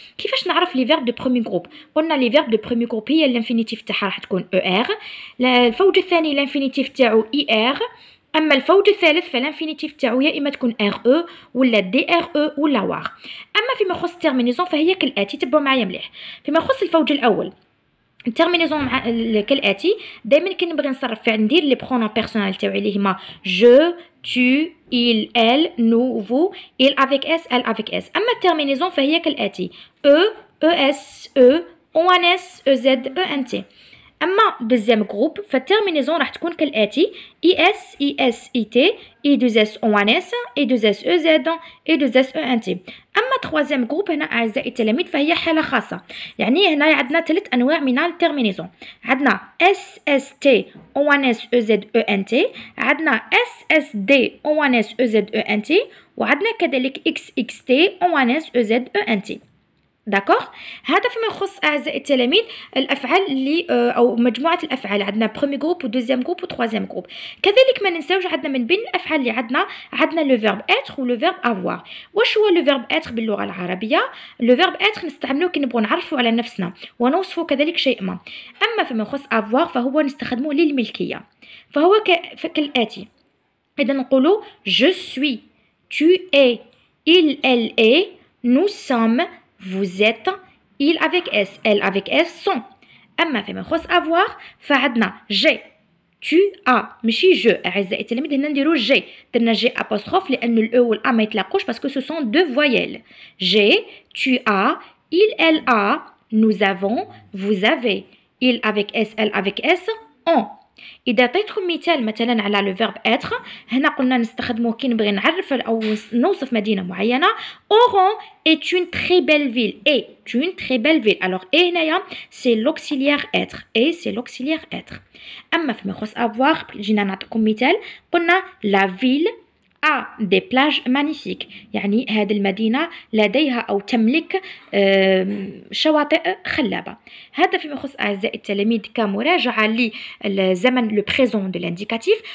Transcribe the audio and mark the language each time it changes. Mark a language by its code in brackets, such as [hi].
[ar] كيفاش نعرف لي فيرب دو برومي جروب؟ قلنا لي فيرب دو برومي جروب هي الانفينيتيف تاعها راح تكون او ار، الفوج الثاني الانفينيتيف تاعو اي ار، اما الفوج الثالث فالانفينيتيف تاعو يا اما تكون ار او ولا دي ار او ولا وار. اما فيما يخص التيرمينيزون فهي كالاتي، تبعوا معايا مليح. فيما يخص الفوج الاول التيرمينيزون كالاتي، دائما كي نبغي نصرف فعل ندير لي برونون بيرسونيل تاعي اللي هما جو، [fr] tu, il, elle, nous, vous, il avec s, [ar] elle avec s. اما التيرمينيزون فهي كالاتي [fr] e, es, e, ons, ez, ent. [ar] اما دوزيام جروب فالتيرمينيزون راح تكون كالاتي اي اس، اي اس اي تي، اي دوز اس اون اس، اي دوز اس او زد، اي دوز اس او ان تي. اما تروازيام جروب هنا اعزائي التلاميذ فهي حاله خاصه، يعني هنا عندنا 3 انواع من التيرمينيزون. عندنا اس اس تي اون اس او زد او ان تي، عندنا اس اس دي اون اس او زد او ان تي، وعندنا كذلك اكس اكس تي اون اس او زد او ان تي. داكوغ، هذا فيما يخص اعزائي التلاميذ الافعال اللي او مجموعه الافعال. عندنا برومي جروب ودوزيام جروب وتروازيام جروب. كذلك ما ننساوش عندنا من بين الافعال اللي عندنا لو فيرب اتر ولو فيرب افوار. واش هو لو فيرب اتر باللغه العربيه؟ لو فيرب اتر نستعملوه كي نبغوا نعرفوا على نفسنا ونوصفوا كذلك شيء ما. اما فيما يخص افوار فهو نستخدموه للملكيه، فهو كالاتي. اذا نقولوا [fr] je suis، tu es، il elle est، nous sommes، vous êtes، il avec s، elle avec s sont. [ar] اما فيما يخص avoir فعندنا جي، [fr] tu as، [ar] ماشي جو اعزائي التلاميذ، هنا نديرو جي، درنا جي ابوستروف لان الاو والا ما يتلاقوش باسكو سو سون دو فويل. [fr] جي، tu as، il elle a، nous avons، vous avez، il avec s، elle avec s ont. [ar] اذا عطيتكم مثلا على لو فيرب اتر، هنا قلنا نستخدموه كي نبغي نعرف او نوصف مدينه معينه. [fr] اورون est une très belle ville، est une très belle ville. alors et [ar] هنايا سي [fr] l'auxiliaire être، et c'est l'auxiliaire être. [ar] اما فيما يخص avoir جينا نعطيكم مثال، قلنا [fr] la ville a des plages magnifiques، [ar] يعني هذه المدينة لديها أو تملك شواطئ خلابة. هذا فيما يخص أعزائي التلاميذ كمراجعة للزمن لو بريزون دو لانديكاتيف.